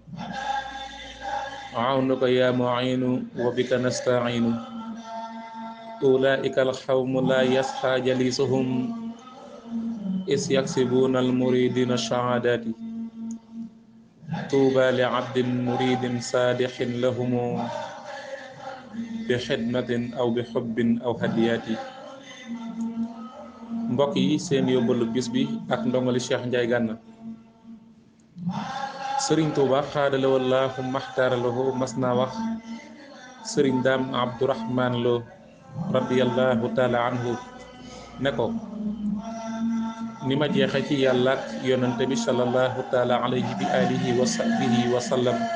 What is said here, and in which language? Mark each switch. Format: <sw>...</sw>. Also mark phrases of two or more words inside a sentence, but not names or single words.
<ar>عونك يا معين وبك نستعين أولئك القوم لا يصحى جليسهم إذ يكسبون المريدين الشهادات طوبى لعبد مريد صادق لهم بخدمة أو بحب أو هديات</ar> <wo>mbokk yi seen yóbbalu bis bi ak ndongali Cheikh Ndiaye Gana Sëriñ Tuuba xaadala</wo> <ar>والله مختار له</ar> <wo>mas naa wax Sëriñ Daam Abdourahman Lo</wo> <ar>رضي الله تعالى عنه</ar> <wo>ne ko ni ma jeexe ci yàlla ak yonante bi</wo> <ar>صلى الله تعالى عليه بآله وصحبه وسلم</ar>